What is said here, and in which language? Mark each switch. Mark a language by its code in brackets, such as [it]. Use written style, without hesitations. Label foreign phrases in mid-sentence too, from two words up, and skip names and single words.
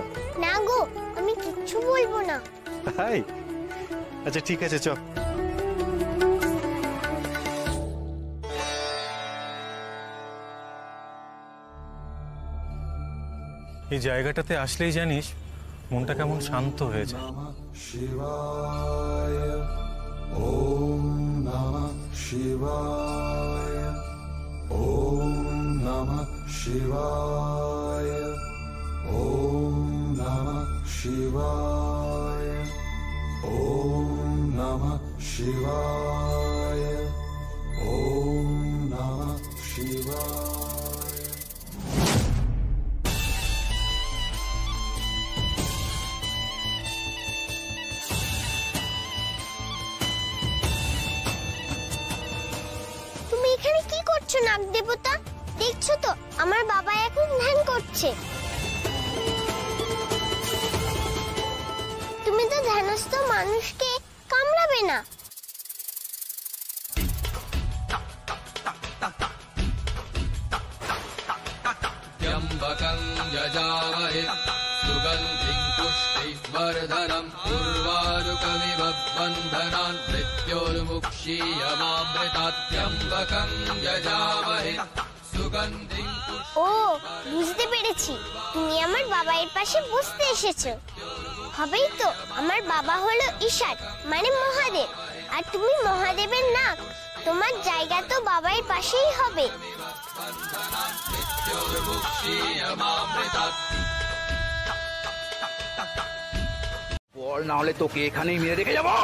[bn] না গো, আমি কিচ্ছু বলবো না। তাই? আচ্ছা ঠিক আছে, চ। এই জায়গাটাতে আসলেই জানিস মনটা কেমন শান্ত হয়ে যায়। [sa] শিবায় ওম নমঃ শিবায় ওম নমঃ শিবায় ওম নমঃ শিবায় ওম নমঃ শিবায় ওম নমঃ শিবায়। [bn] এখানে কি করছো নাগ দেবতা? দেখছো তো আমার বাবা এখন ধ্যান করছে। তুমি তো ধ্যানস্থ মানুষকে কামড়াবে না। [sa] त्र्यम्बकं यजामहे सुगन्धिं पुष्टिवर्धनं उर्वारुकमिव बन्धनान् मृत्योर्मुक्षीयमामृतात् त्र्यम्बकं यजामहे सुगन्धिं। [bn] ও, বুঝতে পেরেছি, তুমি আমার বাবার পাশে বসতে এসেছো। হবেই তো, আমার বাবা হলো ঈশান মানে মহাদেব, আর তুমি মহাদেবের নাক। তোমার জায়গা তো বাবার পাশেই হবে। বল, না হলে তোকে এখানেই মেরে রেখে যাবো।